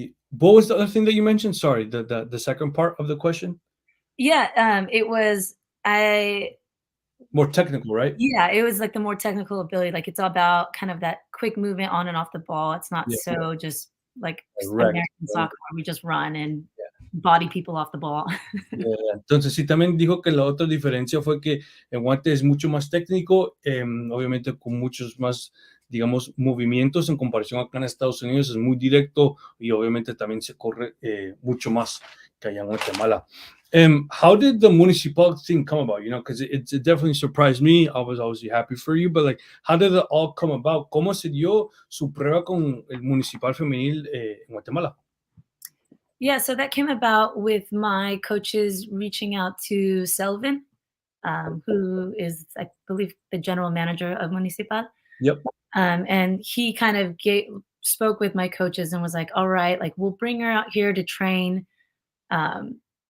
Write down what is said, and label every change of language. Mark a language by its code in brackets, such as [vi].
[en] What was the other thing that you mentioned? Sorry, the second part of the question? Yeah, it was I More technical, right? yeah, it was like the more technical ability. Like it's all about kind of that quick movement on and off the ball. It's not Yeah, so just like direct. American soccer where we just run and body people off the ball. [es] Entonces sí, también dijo que la otra diferencia fue que el guante es mucho más técnico, obviamente con muchos más, digamos, movimientos en comparación acá en Estados Unidos, es muy directo y obviamente también se corre mucho más que allá en Guatemala. [en] How did the municipal thing come about? Because it definitely surprised me. I was obviously happy for you, but like, how did it all come about? [es] ¿Cómo se dio su prueba con el municipal femenil en Guatemala? [en] Yeah, so that came about with my coaches reaching out to Selvin, who is, I believe, the general manager of Municipal. Yep. And he kind of spoke with my coaches and was like, all right, like we'll bring her out here to train, um,